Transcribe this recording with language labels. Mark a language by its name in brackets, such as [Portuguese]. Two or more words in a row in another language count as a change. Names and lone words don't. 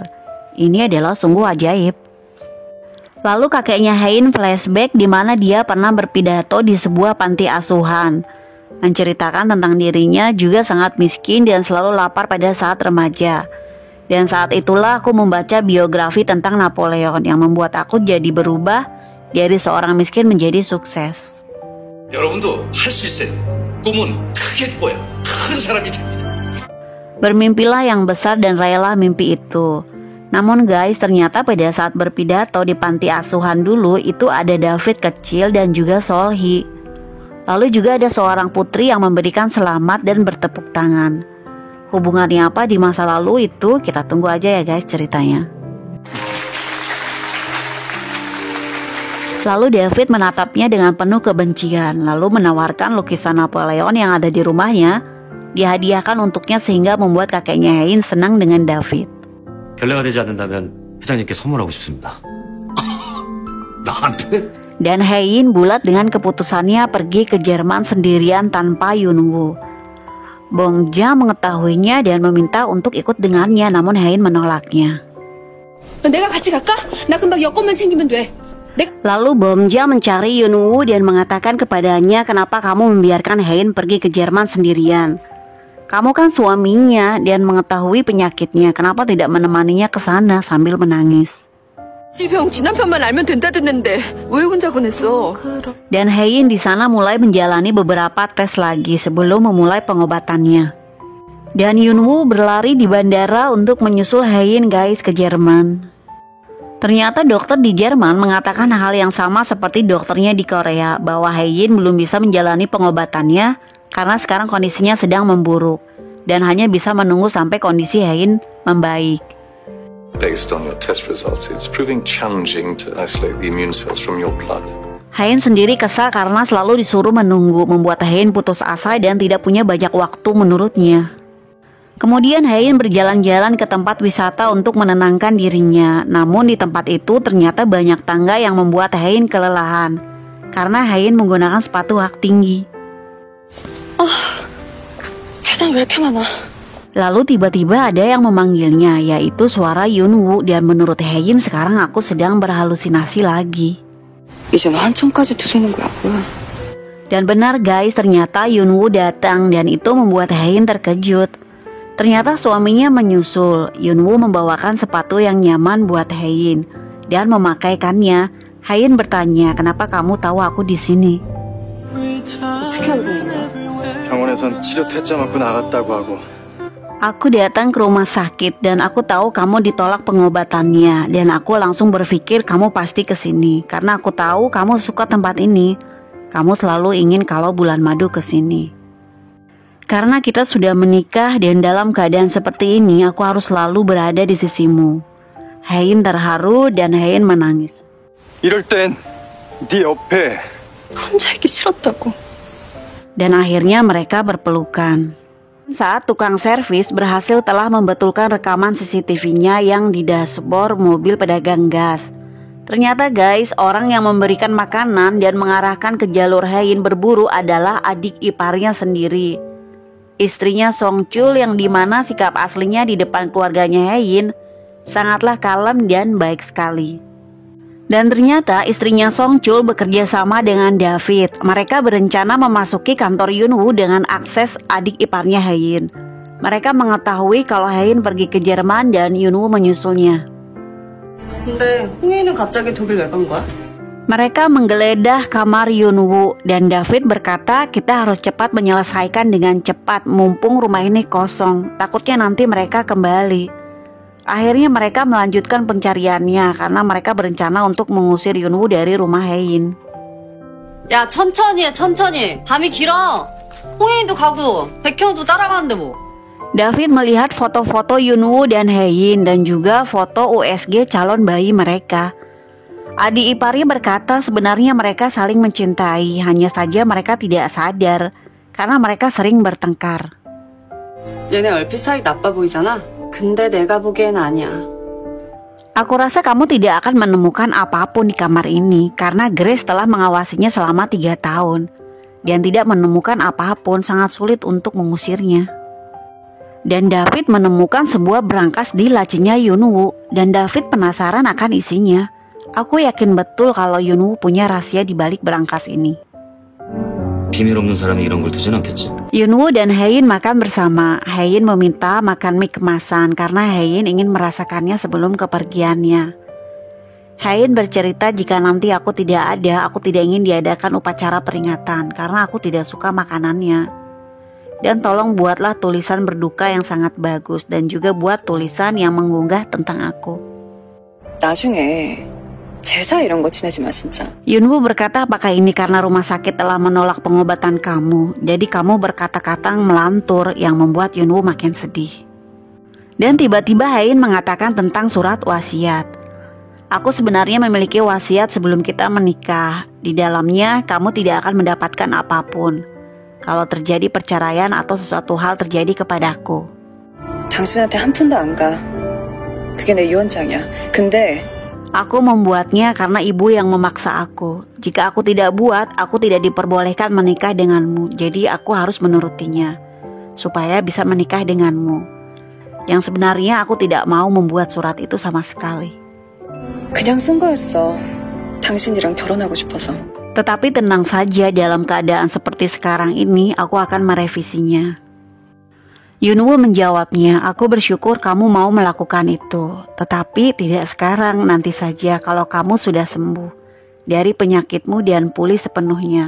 [Indonesian] Ini adalah sungguh ajaib. Lalu kakeknya Hein flashback di mana dia pernah berpidato di sebuah panti asuhan, menceritakan tentang dirinya juga sangat miskin dan selalu lapar pada saat remaja. Dan saat itulah aku membaca biografi tentang Napoleon yang membuat aku jadi berubah dari seorang miskin menjadi sukses. [Korean] 여러분도 할 수 있어요. 꿈은 크게 꿔요. 큰 사람이 됩니다. [Indonesian] Bermimpilah yang besar dan rayalah mimpi itu. Namun guys, ternyata pada saat berpidato di panti asuhan dulu itu ada David kecil dan juga Solhi. Lalu juga ada seorang putri yang memberikan selamat dan bertepuk tangan. Hubungannya apa di masa lalu itu kita tunggu aja ya guys ceritanya. Lalu David menatapnya dengan penuh kebencian, lalu menawarkan lukisan Napoleon yang ada di rumahnya dihadiahkan untuknya sehingga membuat kakeknya Hein senang dengan David. [Korean] 결례가 되지 않는다면 회장님께 선물하고 싶습니다. 나한테? [Indonesian] Dan Hein bulat dengan keputusannya pergi ke Jerman sendirian tanpa Yunwoo. Bongja mengetahuinya dan meminta untuk ikut dengannya, namun Hein menolaknya. [Korean] 내가 같이 갈까? 나 금방 여권만 챙기면 돼. [Indonesian] Lalu Bongja mencari Yunwoo dan mengatakan kepadanya, kenapa kamu membiarkan Hein pergi ke Jerman sendirian? Kamu kan suaminya dan mengetahui penyakitnya, kenapa tidak menemaninya ke sana sambil menangis? [Korean] 지병 진한편만 알면 된다던데 왜 혼자 보냈어? [Indonesian] Dan Hein di sana mulai menjalani beberapa tes lagi sebelum memulai pengobatannya. Dan Yunwoo berlari di bandara untuk menyusul Hein guys ke Jerman. Ternyata dokter di Jerman mengatakan hal yang sama seperti dokternya di Korea, bahwa Hein belum bisa menjalani pengobatannya karena sekarang kondisinya sedang memburuk dan hanya bisa menunggu sampai kondisi Hein membaik. [English] Based on your test results, it's proving challenging to isolate the immune cells from your blood. [Indonesian] Hein sendiri kesal karena selalu disuruh menunggu, membuat Hein putus asa dan tidak punya banyak waktu menurutnya. Kemudian Hein berjalan-jalan ke tempat wisata untuk menenangkan dirinya. Namun di tempat itu ternyata banyak tangga yang membuat Hein kelelahan karena Hein menggunakan sepatu hak tinggi. [Korean] 계단 왜 이렇게 많아? [Indonesian] Lalu tiba-tiba ada yang memanggilnya, yaitu suara Yunwoo, dan menurut Hein sekarang aku sedang berhalusinasi lagi. [Korean] 이제는 한참까지 들리는 거야, 뭐야? [Indonesian] Dan benar guys, ternyata Yunwoo datang dan itu membuat Hein terkejut. Ternyata suaminya menyusul. Yunwoo membawakan sepatu yang nyaman buat Hein dan memakaikannya. Hein bertanya, kenapa kamu tahu aku di sini? [Korean] 어떻게 알고 있냐? 병원에선 치료 퇴짜 맞고 나갔다고 하고. [Indonesian] Aku datang ke rumah sakit dan aku tahu kamu ditolak pengobatannya, dan aku langsung berpikir kamu pasti kesini karena aku tahu kamu suka tempat ini. Kamu selalu ingin kalau bulan madu kesini. Karena kita sudah menikah dan dalam keadaan seperti ini, aku harus selalu berada di sisimu. Hein terharu dan Hein menangis. [Korean] 이럴 땐 네 옆에 혼자 있기 싫었다고. [Indonesian] Dan akhirnya mereka berpelukan. Saat tukang servis berhasil telah membetulkan rekaman CCTV-nya yang di dashboard mobil pedagang gas. Ternyata guys, orang yang memberikan makanan dan mengarahkan ke jalur Hein berburu adalah adik iparnya sendiri. Istrinya Song Chul yang dimana sikap aslinya di depan keluarganya Hein sangatlah kalem dan baik sekali. Dan ternyata istrinya Song Chul bekerja sama dengan David. Mereka berencana memasuki kantor Yunwoo dengan akses adik iparnya Hein. Mereka mengetahui kalau Hein pergi ke Jerman dan Yunwoo menyusulnya. [Korean] 근데 홍희는 갑자기 독일 왜 간 거야? [Indonesian] Mereka menggeledah kamar Yunwoo dan David berkata, kita harus cepat menyelesaikan dengan cepat mumpung rumah ini kosong. Takutnya nanti mereka kembali. Akhirnya mereka melanjutkan pencariannya karena mereka berencana untuk mengusir Yunwoo dari rumah Hein. [Korean] 야, 천천히 해, 천천히. 밤이 길어. 홍희도 가고 백현우도 따라가는데 뭐. [Indonesian] David melihat foto-foto Yunwoo dan Hein dan juga foto USG calon bayi mereka. Adik iparnya berkata sebenarnya mereka saling mencintai, hanya saja mereka tidak sadar karena mereka sering bertengkar. [Korean] 얘네 얼핏 사이 나빠 보이잖아. 근데 내가 보기엔 아니야. [Indonesian] Aku rasa kamu tidak akan menemukan apapun di kamar ini karena Grace telah mengawasinya selama 3 tahun dan tidak menemukan apapun, sangat sulit untuk mengusirnya. Dan David menemukan sebuah brankas di lacinya Yunwoo dan David penasaran akan isinya. Aku yakin betul kalau Yunwoo punya rahasia di balik brankas ini. [Korean] 비밀 없는 사람이 이런 걸 두진 않겠지. [Indonesian] Yunwoo dan Hein makan bersama. Hein meminta makan mie kemasan karena Hein ingin merasakannya sebelum kepergiannya. Hein bercerita jika nanti aku tidak ada, aku tidak ingin diadakan upacara peringatan karena aku tidak suka makanannya. Dan tolong buatlah tulisan berduka yang sangat bagus dan juga buat tulisan yang menggugah tentang aku. [Korean] 나중에 제사 이런 거 지내지 마 진짜. [Indonesian] Yunwoo berkata, apakah ini karena rumah sakit telah menolak pengobatan kamu? Jadi kamu berkata-kata melantur yang membuat Yunwoo makin sedih. Dan tiba-tiba Hae-in mengatakan tentang surat wasiat. Aku sebenarnya memiliki wasiat sebelum kita menikah. Di dalamnya kamu tidak akan mendapatkan apapun kalau terjadi perceraian atau sesuatu hal terjadi kepadaku. [Korean] 당신한테 한 푼도 안 가. 그게 내 유언장이야. 근데 [Indonesian] aku membuatnya karena ibu yang memaksa aku. Jika aku tidak buat, aku tidak diperbolehkan menikah denganmu. Jadi aku harus menurutinya supaya bisa menikah denganmu. Yang sebenarnya aku tidak mau membuat surat itu sama sekali. [Korean] 그냥 쓴 거였어. 당신이랑 결혼하고 싶어서. [Indonesian] Tetapi tenang saja, dalam keadaan seperti sekarang ini aku akan merevisinya. Yunwoo menjawabnya, aku bersyukur kamu mau melakukan itu. Tetapi tidak sekarang, nanti saja kalau kamu sudah sembuh dari penyakitmu dan pulih sepenuhnya.